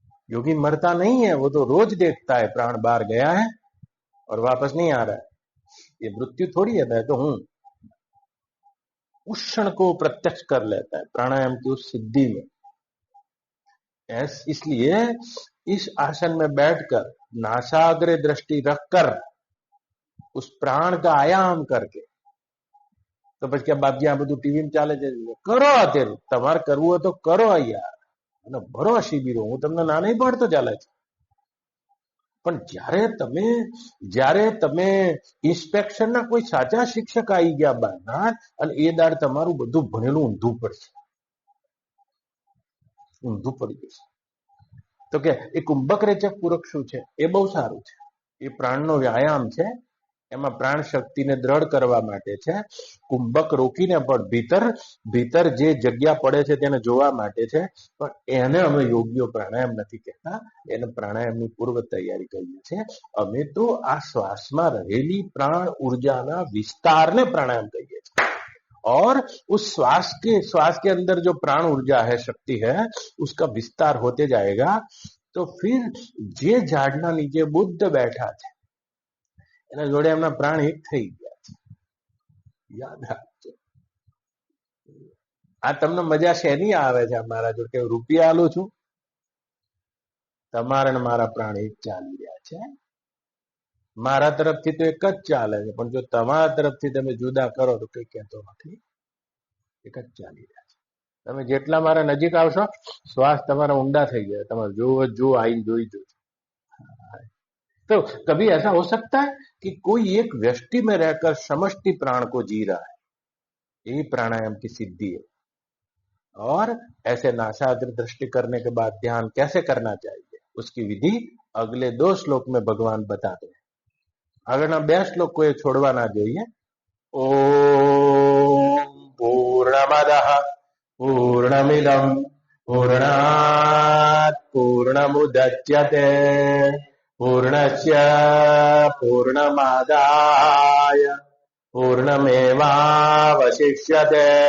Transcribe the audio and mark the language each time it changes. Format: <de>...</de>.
<hi>योगी मरता नहीं है, वो तो रोज देखता है प्राण बाहर गया है और वापस नहीं आ रहा है, ये मृत्यु थोड़ी है तो हूं। उस क्षण को प्रत्यक्ष कर लेता है प्राणायाम की उस सिद्धि में। इसलिए इस आसन में बैठकर नासाग्रे दृष्टि रखकर उस प्राण का आयाम करके, तो</hi> <gu>પછી કે બાપજી આ બધું ટીવી માં ચાલે છે, કરો અત્યારે તમારે કરવું હોય તો કરો યાર, અને ભરો શિબિરો, હું તમને ના નહીં પાડતો ચાલે છે, પણ જ્યારે તમે ઇન્સ્પેક્શનના કોઈ સાચા શિક્ષક આવી ગયા બહાર અને એ દાડ તમારું બધું ભણેલું ઊંધું પડી જશે. તો કે એ કુંભક રેચક પૂરક શું છે, એ બહુ સારું છે. એ પ્રાણનો વ્યાયામ છે, એમાં પ્રાણ શક્તિને દ્રઢ કરવા માટે છે. કુંભક રોકીને પણ ભીતર જે જગ્યા પડે છે તેને જોવા માટે છે. પણ એને અમે યોગ્ય પ્રાણાયામ નથી કહેતા, એને પ્રાણાયામની પૂર્વ તૈયારી કહીએ છીએ. અમે તો આ શ્વાસમાં રહેલી પ્રાણ ઉર્જાના વિસ્તારને प्राणायाम कहिए છીએ.</gu> <hi>और उस श्वास के अंदर जो प्राण ऊर्जा है, शक्ति है, उसका विस्तार होते जाएगा. तो फिर जे झाड़ना नीचे बुद्ध बैठा</hi> <gu>છે એના જોડે એમના પ્રાણ એક થઈ ગયા છે. યાદ રાખજો. આ તમને મજા શેની આવે છે મારા જોડે, કે રૂપિયા આલું છું, તમારા ને મારા પ્રાણ એક ચાલી રહ્યા છે. મારા તરફથી તો એક જ ચાલે છે, પણ જો તમારા તરફથી તમે જુદા કરો તો કઈ કહેતો નથી, એક જ ચાલી રહ્યા છે. તમે જેટલા મારા नजीक આવશો શ્વાસ તમારા ઊંડા થઈ જાય, તમારે જો આઈને જોઈ જો.</gu> <hi>तो कभी ऐसा हो सकता है कि कोई एक व्यष्टि में रहकर समष्टि प्राण को जी रहा है, यही प्राणायाम की सिद्धि है. और ऐसे नासाग्र दृष्टि करने के बाद ध्यान कैसे करना चाहिए, उसकी विधि अगले 2 श्लोक में भगवान बताते हैं.</hi> <gu>આગળના 2 શ્લોક કોઈ છોડવા ના જોઈએ.</gu> <sa>ઓમ પૂર્ણમદઃ પૂર્ણમિદં પૂર્ણાત પૂર્ણમુદચ્યતે પૂર્ણસ્ય પૂર્ણમાદાય પૂર્ણમેવાવશિષ્યતે.</sa>